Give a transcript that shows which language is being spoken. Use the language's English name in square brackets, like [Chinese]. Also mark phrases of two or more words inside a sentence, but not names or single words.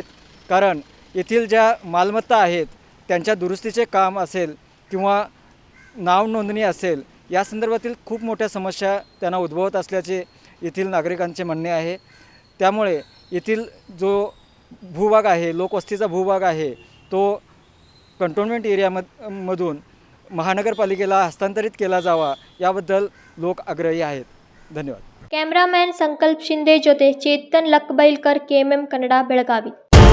[Marathi] कारण येथील ज्या मालमत्ता आहेत त्यांच्या दुरुस्तीचे काम असेल किंवा नाव नोंदणी असेल या संदर्भातील खूप मोठ्या समस्या त्यांना उद्भवत असल्याचे येथील नागरिकांचे म्हणणे आहे. त्यामुळे येथील जो भूभाग आहे, लोकवस्तीचा भूभाग आहे, तो कंटोन्मेंट एरियामधून महानगरपालिकेला हस्तांतरित केला जावा याबद्दल लोक आग्रही आहेत. धन्यवाद. [Kannada] ಕ್ಯಾಮ್ರಾಮ್ಯಾನ್ ಸಂಕಲ್ಪ ಶಿಂದೆ ಜೊತೆ ಚೇತನ್ ಲಕ್ಬೈಲ್ಕರ್ KMM ಕನ್ನಡ ಬೆಳಗಾವಿ.